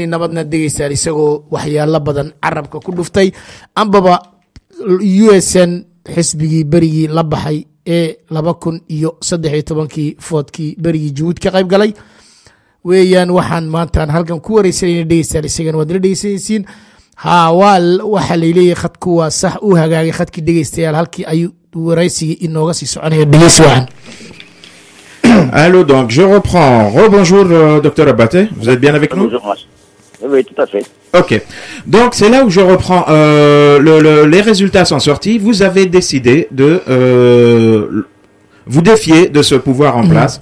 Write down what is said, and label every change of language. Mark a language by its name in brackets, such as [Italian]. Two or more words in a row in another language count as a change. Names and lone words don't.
[Somali] nabadna dhegeystaan isagoo waxyaalo badan carabka ku dhuftay ambaba USN xisbigii berigii la baxay ee 2013 foodkii berigii Jabuuti ka qayb galay weeyaan waxaan maantaan halkan ku wareysanayna dhegeystaan isagana waad la dhegeysanaysiin waxa leeyahay khadku waa sax u hagaagay khadkii dhegeystayaal halkii ay wareysigii inooga sii soconaya dhegeysi wacan. [French] Allô, donc je reprends. Rebonjour, docteur Abaté. Vous êtes bien avec nous? Bonjour, oui, tout à fait. Ok. Donc c'est là où je reprends. Les résultats sont sortis. Vous avez décidé de vous défier de ce pouvoir en place.